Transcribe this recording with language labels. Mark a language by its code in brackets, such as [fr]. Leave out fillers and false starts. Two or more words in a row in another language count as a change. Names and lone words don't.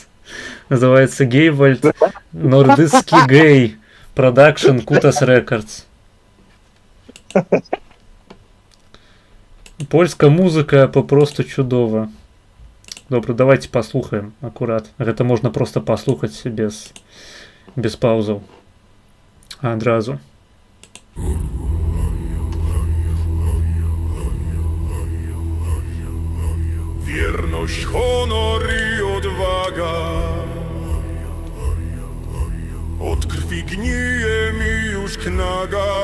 [be] Называецца Гейвальд Нордыцкі Гей Продакшн Кутас Рекордс. Польская музыка попросту чудова. Добра, давайте паслухаем акурат. Гэта можна проста паслухаць без паўзаў. Адразу. [pl] Wierność, honor i odwaga. Od krwi gnije mi już knaga.